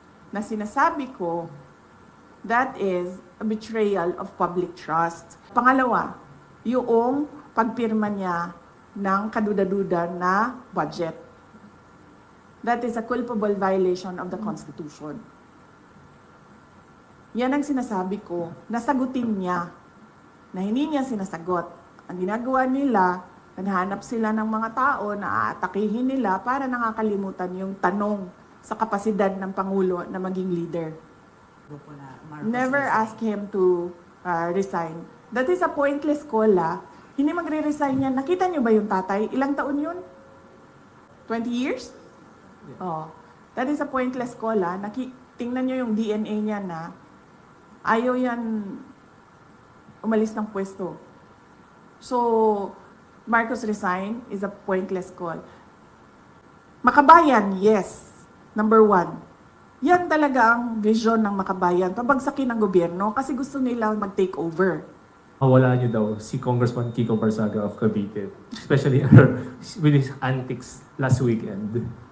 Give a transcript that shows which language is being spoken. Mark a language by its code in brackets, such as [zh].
[tl] Na sinasabi ko, [en] that is a betrayal of public trust. [tl] Pangalawa, yung pagpirma niya ng kaduda-duda na budget. [en] That is a culpable violation of the Constitution. [tl] Yan ang sinasabi ko, nasagutin niya, na hindi niya sinasagot. Ang ginagawa nila, naghahanap sila ng mga tao na aatakihin nila para nakakalimutan yung tanong sa kapasidad ng Pangulo na maging leader. [en] Never ask him to resign. That is a pointless call, [tl] Hindi magre-resign yan. Nakita niyo ba yung tatay? Ilang taon yun? [en] 20 years? Yeah. [tl] Oh. [en] That is a pointless call, [tl] Tingnan niyo yung DNA niya na ayaw yan umalis ng pwesto. [en] So, Marcos resign is a pointless call. Makabayan, yes. Number 1. [tl] Yan talaga ang vision ng Makabayan. Pabagsakin ng gobyerno kasi gusto nila mag-take over. Wala niyo daw si Congressman Kiko Barzaga of Cavite, [en] especially with his antics last weekend.